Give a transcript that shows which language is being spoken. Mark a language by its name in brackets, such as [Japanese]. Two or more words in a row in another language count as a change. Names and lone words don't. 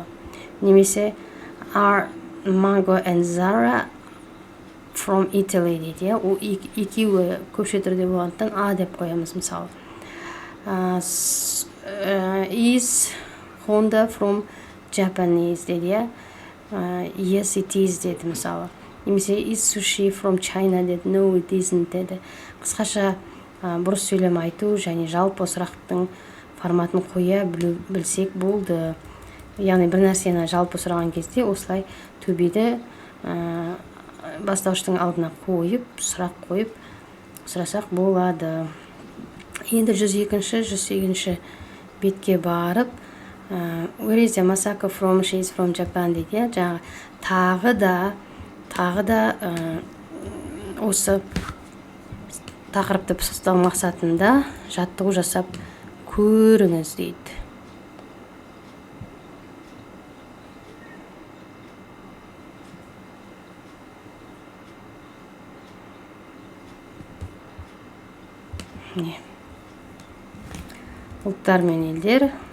[English] Немесе Are Mango and Zara from Italy [Kazakh] дейді, я. Ол екеуі көпше түрде болғандықтан А деп қоямыз, мысалы. [English] Is Honda from Japanese [Kazakh] деді, я. [English] Yes, it is [Kazakh] деді, мысалы. Немесе [English] is sushi from China деді, no, it isn't деді. [Kazakh] Қысқаша бұрыс сөйлем айту және жалпы сұрақтың форматын қоя білсек болды. Яғни бір нәрсені жалпы сұраған кезде осылай төбеді бастауыштың алдына қойып, сұрақ қойып сұрасақ болады. Енді 102-ші, 108-ші бетке барып [English] Where is Masako from? She is from Japan [Kazakh] дейді. Жаңағы тағы да осы тақырыпты пысықтау мақсатында жаттығу жасап көріңіз дейді. Ұлттар мен елдер.